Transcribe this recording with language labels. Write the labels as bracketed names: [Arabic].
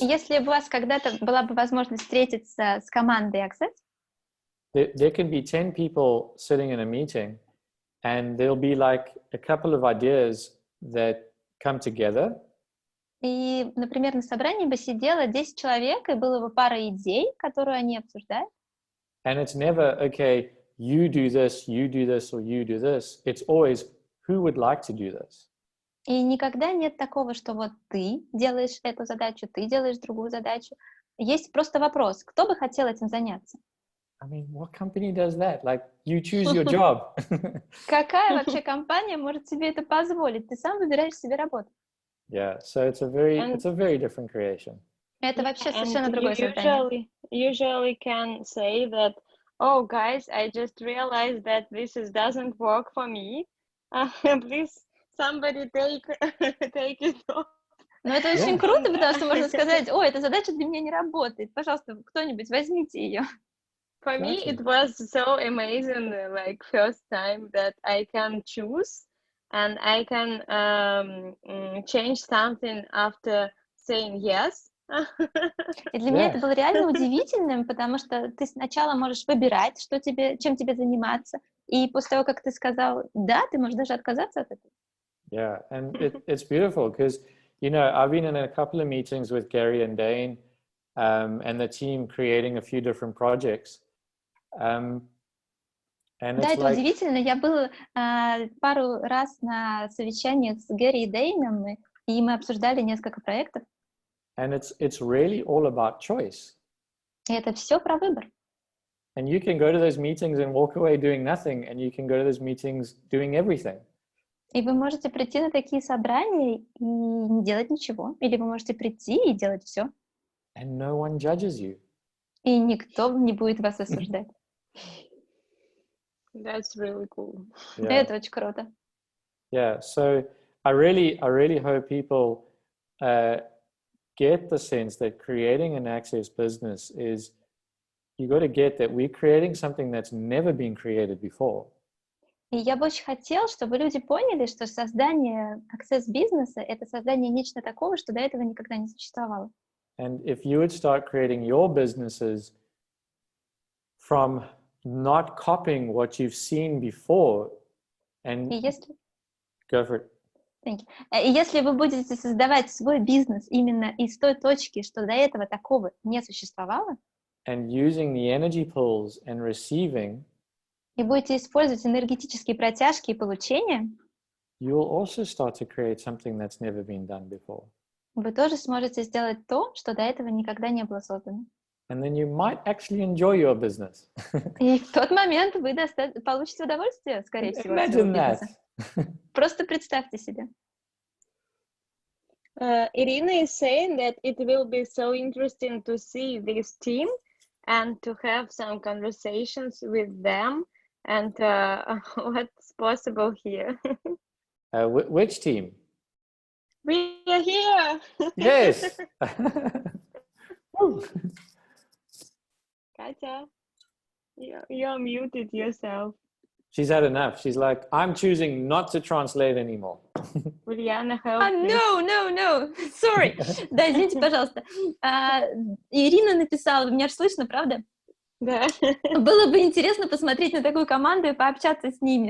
[Russian] если у вас когда-то была бы возможность встретиться с командой Access, [English] there can be 10 people sitting in a meeting, and there'll be like a couple of ideas that come together. [Russian] И, например, на собрании бы сидело 10 человек, и было бы пара идей, которые они обсуждают. [English] And it's never, okay, you do this, or you do this. It's always, who would like to do this? [Russian] И никогда нет такого, что вот ты делаешь эту задачу, ты делаешь другую задачу. Есть просто вопрос, кто бы хотел этим заняться? [English] I mean, what company does that? Like, you choose your job. [Russian] Какая вообще компания может себе это позволить? Ты сам выбираешь себе работу. [English] Yeah, so it's a very different creation. [Russian] Это вообще совершенно другое создание. [English] Usually can say that, oh, guys, I just realized that this doesn't work for me. Please, somebody take it off. [Russian] Но это очень круто, потому что можно сказать, ой, эта задача для меня не работает. Пожалуйста, кто-нибудь возьмите ее. [English] For me, it was so amazing, like first time that I can choose and I can change something after saying yes. [Russian] И для меня это было реально удивительным, потому что ты сначала можешь выбирать, чем тебе заниматься, и после того, как ты сказал «да», ты можешь даже отказаться от этого. [English] Yeah, and it's beautiful because, I've been in a couple of meetings with Gary and Dane and the team creating a few different projects. And [Russian] да, это удивительно. Я был пару раз на совещаниях с Гэри и Дэйном, и мы обсуждали несколько проектов. [English] And it's really all about choice. [Russian] И это все про выбор. [English] And you can go to those meetings and walk away doing nothing, and you can go to those meetings doing everything. [Russian] И вы можете прийти на такие собрания и не делать ничего, или вы можете прийти и делать все. [English] And no one judges you. [Russian] И никто не будет вас осуждать. [English] That's really cool. Yeah. [Russian] Это очень круто. [English] Yeah, so I really hope people get the sense that creating an access business is you got to get that we're creating something that's never been created before. [Russian] И я бы очень хотела, чтобы люди поняли, что создание access-бизнеса — это создание нечто такого, что до этого никогда не существовало. [English] And if you would start creating your businesses from not copying what you've seen before, and [Russian] И если, [English] go for it. Thank you. [Russian] И если вы будете создавать свой бизнес именно из той точки, что до этого такого не существовало, [English] And using the energy pulls and receiving, [Russian] и будете использовать энергетические протяжки и получения, [English] you will also start to create something that's never been done before. [Russian] вы тоже сможете сделать то, что до этого никогда не было создано. [English] And then you might actually enjoy your business. [Russian] И в тот момент вы получите удовольствие, скорее всего, от своего [English] Imagine that. [Russian] бизнеса. Просто представьте себе. [English] Irina is saying that it will be so interesting to see this team and to have some conversations with them and what's possible here. Which team? We are here. Yes. Katya, you're muted yourself. She's had enough. She's like, I'm choosing not to translate anymore. Ульяна, help me. No, sorry. [Russian] Да, извините, пожалуйста. Ирина написала, меня же слышно, правда? Да. Было бы интересно посмотреть на такую команду и пообщаться с ними.